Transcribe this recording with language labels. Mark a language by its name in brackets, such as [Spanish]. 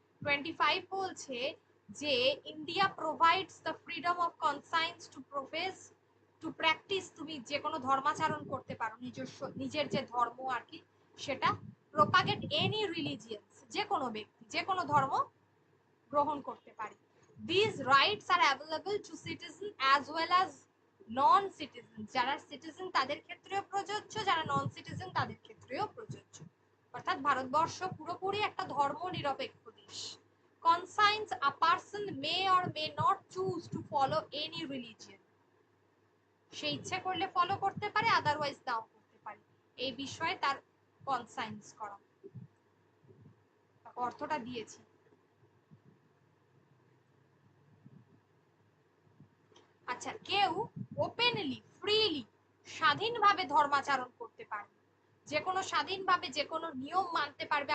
[Bangla] 25 বলছে যে [English] India provides the freedom of conscience to profess, to practise, [Bangla] তুমি যে কোনো ধর্মাচরণ করতে পারো, নিজস্ব নিজের যে ধর্ম আর কি সেটা, [English] propagate any religions, [Bangla] যে কোনো ব্যক্তি যে কোনো ধর্ম গ্রহণ করতে পারে। [English] These rights are available to citizens as well as non-citizens, [Bangla] যারা সিটিজেন তাদের ক্ষেত্রেও প্রযোজ্য, যারা নন সিটিজেন তাদের ক্ষেত্রেও প্রযোজ্য, অর্থাৎ ভারতবর্ষ পুরোপুরি একটা ধর্ম নিরপেক্ষ দেশ। [English] Conscience, a person may or may not choose to follow any religion, [Bangla] সে ইচ্ছে করলে ফলো করতে পারে, আদারওয়াইজ নাও করতে পারে। এই বিষয়ে তার কনসাইন্স করা, অর্থটা দিয়েছি। আচ্ছা, কেউ ওপেনলি ফ্রিলি স্বাধীনভাবে ধর্মাচরণ করতে পারবে, যে কোনো স্বাধীনভাবে যে কোনো নিয়ম মানতে পারবে।